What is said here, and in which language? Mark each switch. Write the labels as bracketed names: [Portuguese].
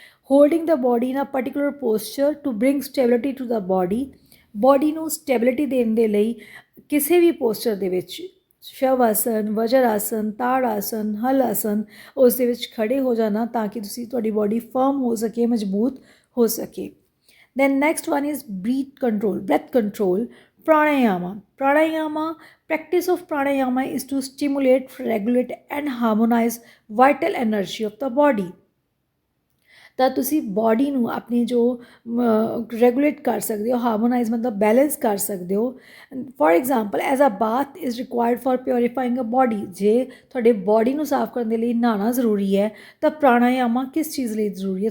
[English] holding the body in a particular posture to bring stability to the [Punjabi] body ਨੂੰ stability ਦੇਣ ਦੇ ਲਈ ਕਿਸੇ ਵੀ ਪੋਸਚਰ ਦੇ ਵਿੱਚ ਸ਼ਵ ਆਸਨ, ਵਜਰ ਆਸਨ, ਤਾੜ ਆਸਨ, ਹਲ ਆਸਨ, ਉਸ ਦੇ ਵਿੱਚ ਖੜ੍ਹੇ ਹੋ ਜਾਣਾ ਤਾਂ ਕਿ ਤੁਹਾਡੀ ਬੋਡੀ ਫਰਮ ਹੋ ਸਕੇ, ਮਜ਼ਬੂਤ ਹੋ ਸਕੇ। [English] Then next one is breath control. Pranayama, practice of pranayama is to stimulate, regulate and harmonize vital energy of the body। [Punjabi] ਤਾਂ ਤੁਸੀਂ ਬੋਡੀ ਨੂੰ ਆਪਣੀ ਜੋ ਰੈਗੂਲੇਟ ਕਰ ਸਕਦੇ ਹੋ, ਹਾਰਮੋਨਾਈਜ਼ ਮਤਲਬ ਬੈਲੈਂਸ ਕਰ ਸਕਦੇ ਹੋ। [English] for example as a bath is required for purifying a body, [Punjabi] ਜੇ ਤੁਹਾਡੇ ਬੋਡੀ ਨੂੰ ਸਾਫ਼ ਕਰਨ ਦੇ ਲਈ ਨਹਾਉਣਾ ਜ਼ਰੂਰੀ ਹੈ ਤਾਂ ਪ੍ਰਾਣਾਯਾਮਾ ਕਿਸ ਚੀਜ਼ ਲਈ ਜ਼ਰੂਰੀ ਹੈ?